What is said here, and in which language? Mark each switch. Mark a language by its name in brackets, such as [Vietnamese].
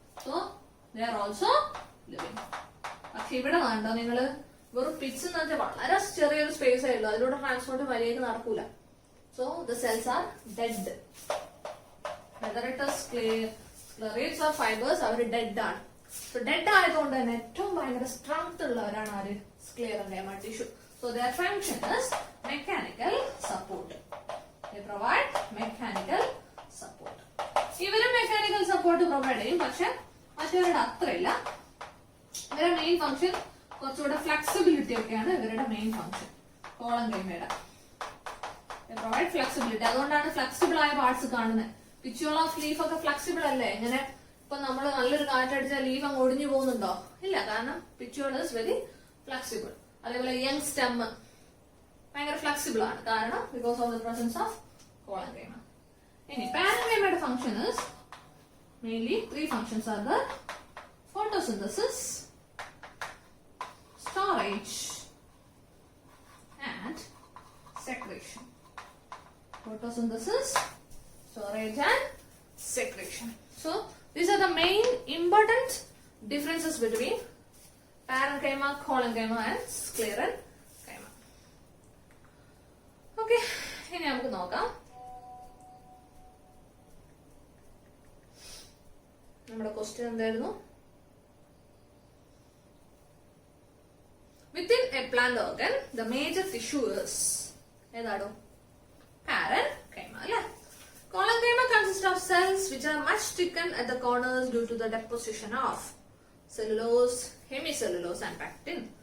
[English] So they are also living. [Malayalam] പക്ഷെ ഇവിടെ വേണ്ടോ നിങ്ങള് വെറും പിറ്റ്സ് എന്ന് വെച്ചാൽ വളരെ ചെറിയൊരു സ്പേസ് ആയുള്ളൂ. അതിലൂടെ ട്രാൻസ്പോർട്ട് മര്യാദക്ക് നടക്കൂല. [English] So the cells are dead. Whether it is sclereids or fibres, [Malayalam] our dead ആണ്. സോ ഡെഡ് ആയതുകൊണ്ട് തന്നെ ഏറ്റവും ഭയങ്കര സ്ട്രെങ്ത് ഉള്ളവരാണ് ആര്? [English] Scleroderma tissue. So their function is mechanical support. They provide mechanical support. [Malayalam] ഇവരും മെക്കാനിക്കൽ സപ്പോർട്ട് പ്രൊവൈഡ് ചെയ്യും. പക്ഷെ മറ്റവരുടെ അത്രയില്ല. ഇവരുടെ മെയിൻ ഫംഗ്ഷൻ കുറച്ചുകൂടെ ഫ്ലെക്സിബിലിറ്റി ഒക്കെയാണ് ഇവരുടെ മെയിൻ ഫംഗ്ഷൻ. [English] കോളങ്കൈമയുടെ provide flexibility. [Malayalam] അതുകൊണ്ടാണ് ഫ്ലെക്സിബിൾ ആയ പാർട്സ് കാണുന്നത്. പിച്യൂൾ ഓഫ് ലീഫ് ഒക്കെ ഫ്ലെക്സിബിൾ അല്ലേ? ഇങ്ങനെ ഇപ്പൊ നമ്മൾ നല്ലൊരു കാറ്റടിച്ചാൽ ലീഫ് അങ്ങ് ഒടിഞ്ഞു പോകുന്നുണ്ടോ? ഇല്ല. [English] കാരണം petiole is very flexible. [Malayalam] അതേപോലെ [English] Young stem ഭയങ്കര flexible ആണ്. കാരണം because of the presence of collenchyma. ഇനി പാരങ്കൈമയുടെ function is mainly 3 functions are the photosynthesis, storage and secretion. Photosynthesis, storage and secretion. So these are the main important differences between parenchyma, collenchyma and sclerenchyma. [Malayalam] Okay, ഇനി നമുക്ക് നോക്കാം നമ്മുടെ question എന്തായിരുന്നു. [English] Within a plant organ, the major tissue is [Malayalam] ഏതാണോ [English] parenchyma [Malayalam] അല്ലേ. [English] Collenchyma consists of cells which are much thickened at the corners due to the deposition of cellulose, hemicellulose and pectin.